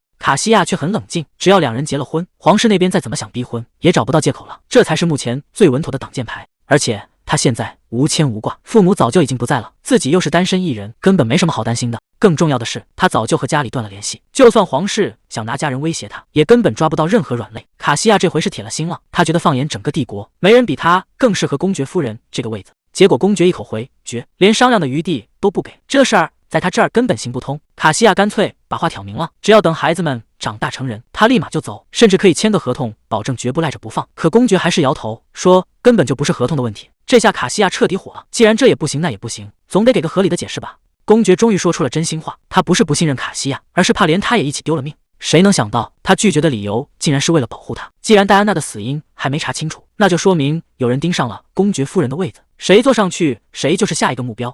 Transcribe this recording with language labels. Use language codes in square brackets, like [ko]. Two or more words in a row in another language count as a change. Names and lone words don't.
[zh] 卡西亞卻很冷靜，只要兩人結了婚，皇室那邊再怎麼想逼婚也找不到借口了，這才是目前最穩妥的擋箭牌。而且他現在無牽無掛，父母早就已經不在了，自己又是單身一人，根本沒什麼好擔心的。更重要的是，他早就和家裡斷了聯繫，就算皇室想拿家人威脅他，也根本抓不到任何軟肋。卡西亞這回是鐵了心了，他覺得放眼整個帝國，沒人比他更適合公爵夫人這個位子。結果公爵一口回絕，連商量的餘地都不給，這事兒在他這兒根本行不通。卡西亞乾脆把話挑明了，只要等孩子們長大成人，他立馬就走，甚至可以簽個合同，保證絕不賴着不放。可公爵還是搖頭說，根本就不是合同的問題。這下卡西亞徹底火了，既然這也不行那也不行，總得給個合理的解釋吧。公爵終於說出了真心話，他不是不信任卡西亞，而是怕連他也一起丟了命。誰能想到他拒絕的理由竟然是為了保護他。既然戴安娜的死因還沒查清楚，那就說明有人盯上了公爵夫人的位子，誰坐上去誰就是下一個目標。